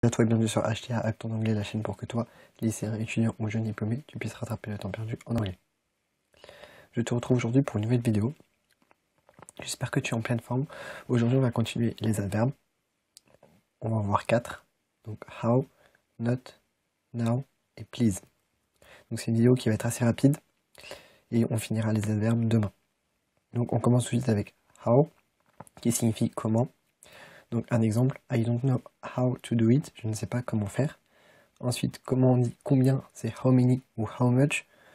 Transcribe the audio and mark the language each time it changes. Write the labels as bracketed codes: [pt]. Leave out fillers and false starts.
[fr] À toi et bienvenue sur HTA Acte en anglais, la chaîne pour que toi, lycéen, étudiant ou jeune diplômé, tu puisses rattraper le temps perdu en anglais. Je te retrouve aujourd'hui pour une nouvelle vidéo. J'espère que tu es en pleine forme. Aujourd'hui, on va continuer les adverbes. On va en voir 4. Donc how, not, now et please. Donc c'est une vidéo qui va être assez rapide et on finira les adverbes demain. Donc on commence tout de suite avec how, qui signifie comment. Donc un exemple, [en] I don't know how to do it, [fr] je ne sais pas comment faire. Ensuite, comment on dit combien, c'est how many ou how much.